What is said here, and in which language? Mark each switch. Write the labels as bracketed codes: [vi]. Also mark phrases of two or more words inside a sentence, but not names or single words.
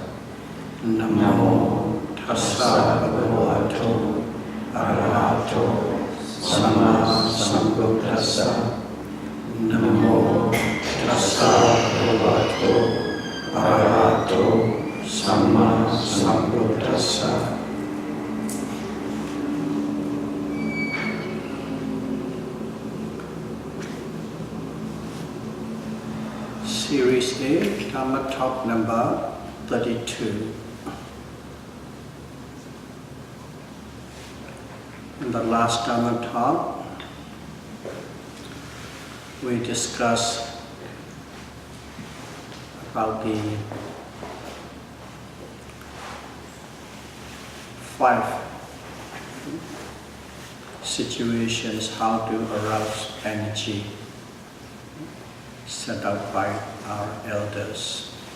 [pi] Namo tassa bhagavato arahato samma sambuddhassa. Namo tassa bhagavato arahato samma sambuddhassa. [en] Series A, Dhamma talk number 32. In the last Dhamma talk, we discussed about the 5 situations how to arouse energy set out by our elders.